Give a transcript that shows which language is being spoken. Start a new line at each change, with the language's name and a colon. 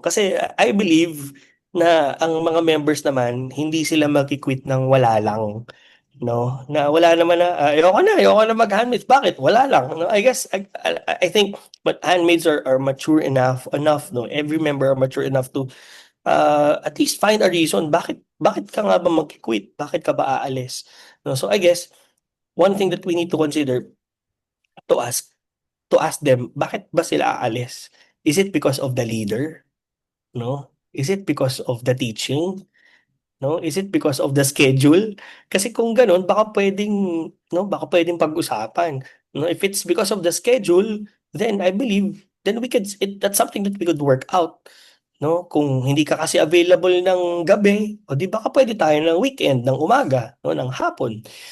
Filipino: Kasi
English: I believe
Filipino: na ang mga members naman, hindi sila mag-quit ng wala lang. No, na wala naman na ayoko na mag-handmaids. Bakit? Wala lang.
English: No, I guess I think but handmaids are mature enough, no. Every member are mature enough to at least find a reason
Filipino: bakit ka nga ba mag-quit? Bakit ka ba aalis?
English: No, so I guess one thing that we need to consider to ask them,
Filipino: bakit ba sila aalis?
English: Is it because of the leader? No? Is it because of the teaching? No? Is it because of the schedule?
Filipino: Kasi kung ganun, baka pwedeng pag-usapan.
English: No? If it's because of the schedule, then I believe that's something that we could work out. No?
Filipino: Kung hindi ka kasi available ng gabi, o di baka pwede tayo ng weekend, ng umaga, no, ng hapon.